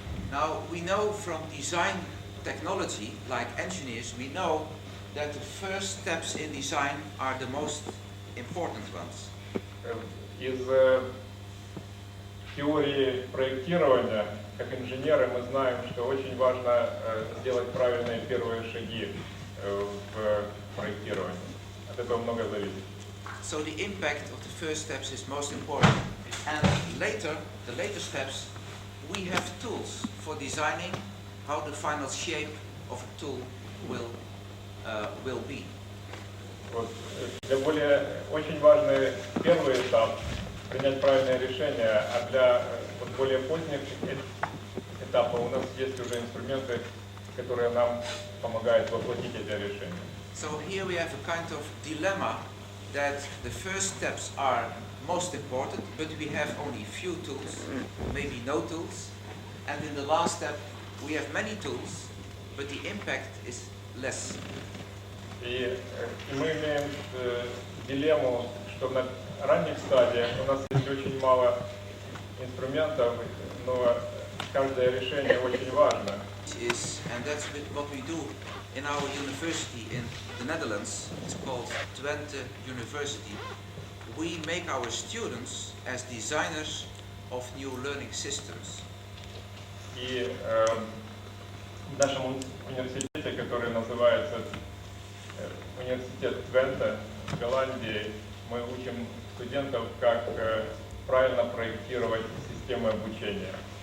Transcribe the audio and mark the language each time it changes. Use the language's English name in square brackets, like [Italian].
[English] Now we know from design technology, like engineers, we know that the first steps in design are the most important ones. [Russian] Из теории проектирования, как инженеры, мы знаем, что очень важно сделать правильные первые шаги в проектировании. От этого много зависит. [English] So the impact of the first steps is most important. And later, the later steps, we have tools for designing how the final shape of a tool will be. [Russian] Вот. Для очень важный первый этап принять правильное решение, а для более поздних этапов у нас есть уже инструменты, которые нам помогают воплотить эти решения. [English] So here we have a kind of dilemma that the first steps are most important, but we have only few tools, maybe no tools, and in the last step we have many tools, but the impact is less. [Russian] И мы имеем дилемму, что на ранних стадиях у нас есть очень мало инструментов, но каждое решение очень важно. [English] And that's what we do in our university in the Netherlands. It's called Twente University. We make our students as designers of new learning systems. [Russian] И в нашем университете, который называется университет Твенте в Голландии, мы учим студентов, как правильно проектировать системы обучения.